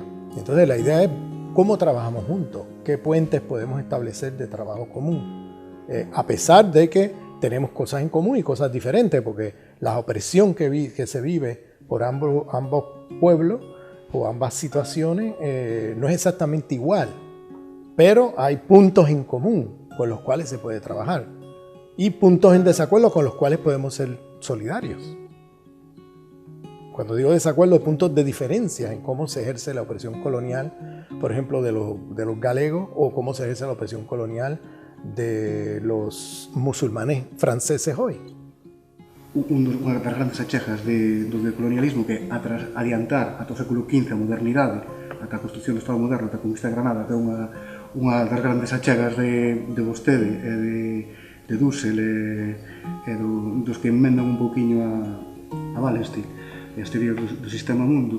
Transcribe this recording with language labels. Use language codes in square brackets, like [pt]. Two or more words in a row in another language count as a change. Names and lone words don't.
[es] Entonces la idea es cómo trabajamos juntos, qué puentes podemos establecer de trabajo común, a pesar de que tenemos cosas en común y cosas diferentes, porque la opresión que se vive por ambos pueblos o ambas situaciones no es exactamente igual, pero hay puntos en común con los cuales se puede trabajar y puntos en desacuerdo con los cuales podemos ser solidarios. Cuando digo desacuerdo, puntos de diferencia en cómo se ejerce la opresión colonial, por ejemplo, de los galegos, o cómo se ejerce la opresión colonial de los musulmanes franceses hoy. [gl] Unha das grandes achegas do decolonialismo que adiantar ata o século XV a modernidade, ata a construción do Estado moderno, ata a conquista de Granada, que é unha das grandes achegas de vostede e de Dussel e dos que enmendan un pouquiño a Wallenstein e as teorías do sistema mundo.